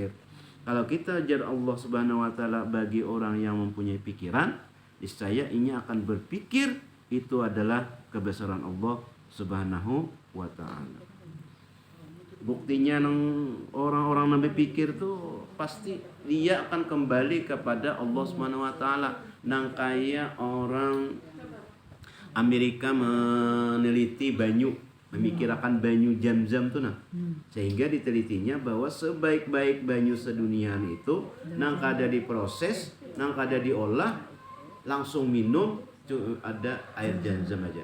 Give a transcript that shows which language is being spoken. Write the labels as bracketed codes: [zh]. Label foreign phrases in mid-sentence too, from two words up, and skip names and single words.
[id] Kalau kita ajar [ar] الله سبحانه وتعالى [id] bagi orang yang mempunyai pikiran, niscaya ia akan berpikir itu adalah kebesaran [ar] الله سبحانه وتعالى. [id] Buktinya orang-orang yang berpikir tuh pasti dia akan kembali kepada [ar] الله سبحانه وتعالى. [bjn] Nang kaya orang Amerika meneliti banyu, memikirkan banyu Zam-Zam tuh nah. Sehingga ditelitinya bahwa sebaik-baik banyu sedunia itu nang kada diproses, nang kada diolah, langsung minum ada air Zam-Zam aja.